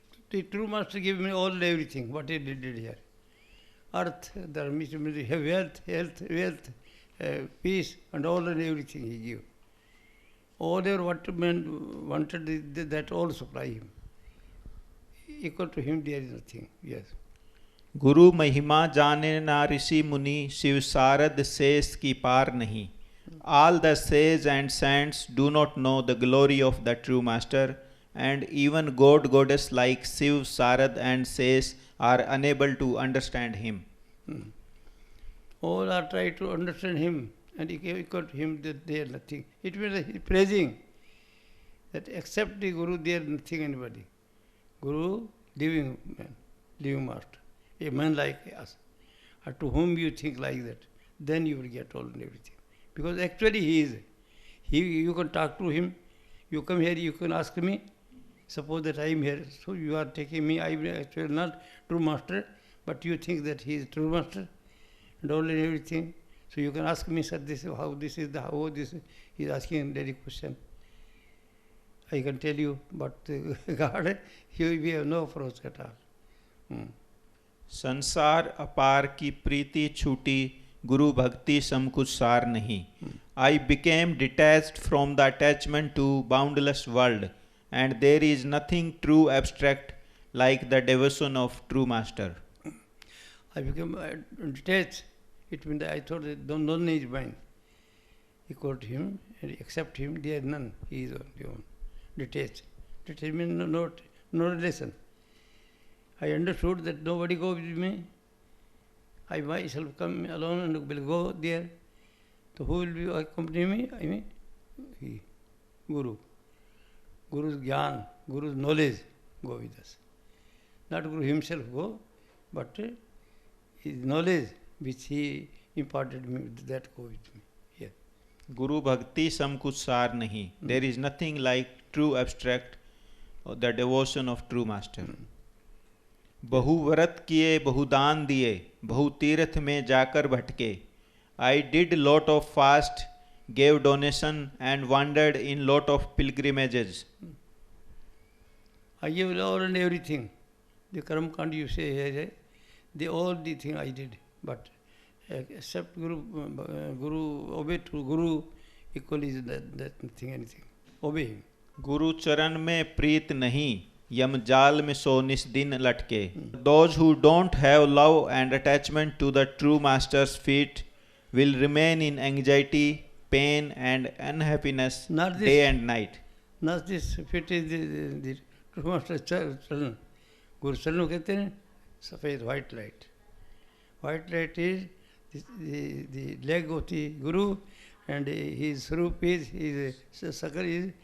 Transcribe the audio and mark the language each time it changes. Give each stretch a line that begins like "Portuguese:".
English: The true master gave me all everything, what he did here. Earth, wealth, health, wealth, peace, and all and everything he gave. All what man wanted, that all supply him. Equal to him, there is nothing. Yes.
Hindi: गुरु महिमा जाने ना ऋषि मुनि शिव सारद शेष की पार नहीं.
English: All the sages and saints do not know the glory of the true master, and even goddess like Shiv, Sarad and Shesh are unable to understand him. All are trying to understand him, and equal to him that they are nothing. It means praising that except the Guru there is nothing anybody. Guru, living man, living master, a man like us, and to whom you think like that, then you will get all and everything. Because actually he is. You can talk to him. You come here, you can ask me. Suppose that I am here, so you are taking me, I am actually not true master, but you think that he is true master and all and everything. So you can ask me, sir, this is how this is, how this is. He is asking a direct question. I can tell you, but God, we have no approach at all.
Hindi: संसार अपार की प्रीति छूटी, गुरु भक्ति सम कुछ सार नहीं.
English: I became detached from the attachment to boundless world, and there is nothing true abstract like the devotion of true master. I became detached. It means that I thought that none is mine. Equal to him and accept him, there is none. He is only one. Detached. Detached means no relation. I understood that nobody goes with me. I myself come alone and will go there. So who will be accompany me? I mean, he, Guru. Guru's jnana, Guru's knowledge go with us. Not Guru himself go, but his knowledge which he imparted me, that go with me. Here.
Hindi: गुरु भक्ति सम कुछ सार नहीं.
English: There is nothing like true abstract, the devotion of true master.
Hindi: बहु व्रत किए बहुदान दिए, बहु तीर्थ में जाकर भटके.
English: I did lot of fast, gave donation and wandered in lot of pilgrimages. I gave all and everything. The Karam Kand you say here, the all the thing I did, but except Guru, obey to Guru, equally is that thing, anything. Obey him.
Hindi: गुरु चरण में प्रीत नहीं, यम जाल में सो निस दिन लटके.
English: Those who don't have love and attachment to the true master's feet will remain in anxiety, pain and unhappiness day and night. Not this fit is the true master charan. Guru charan
Hindi: कहते हैं सफेद
English: white light. White light is the leg of the Guru, and his swarup is, his sakar is